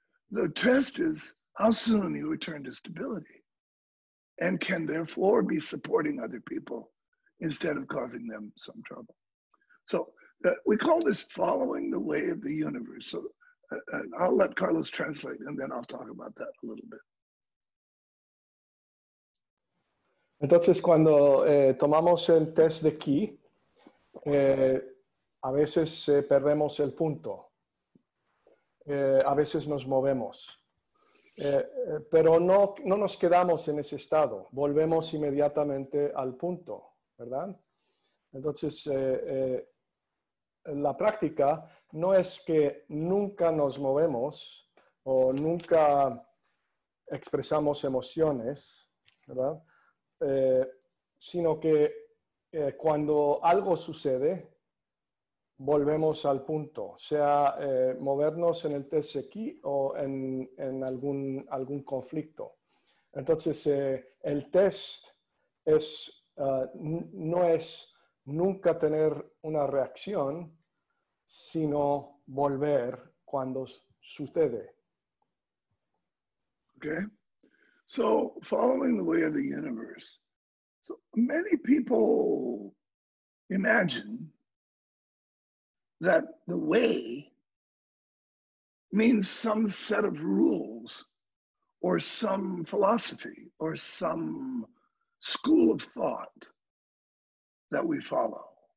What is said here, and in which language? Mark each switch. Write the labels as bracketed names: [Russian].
[English] The test is how soon you return to stability and can therefore be supporting other people instead of causing them some trouble. So we call this following the way of the universe. So I'll let Carlos translate and then I'll talk about that a little bit. [Spanish] Entonces, cuando tomamos el test de Key, a veces perdemos el punto, a veces nos movemos, pero no nos quedamos en ese estado, volvemos inmediatamente al punto, ¿verdad? Entonces, la práctica no es que nunca nos movemos o nunca expresamos emociones, ¿verdad? Sino que cuando algo sucede, volvemos al punto, sea movernos en el test aquí o en algún conflicto. Entonces, el test no es nunca tener una reacción, sino volver cuando sucede. [English] Okay. So following the way of the universe. So many people imagine that the way means some set of rules or some philosophy or some school of thought that we follow.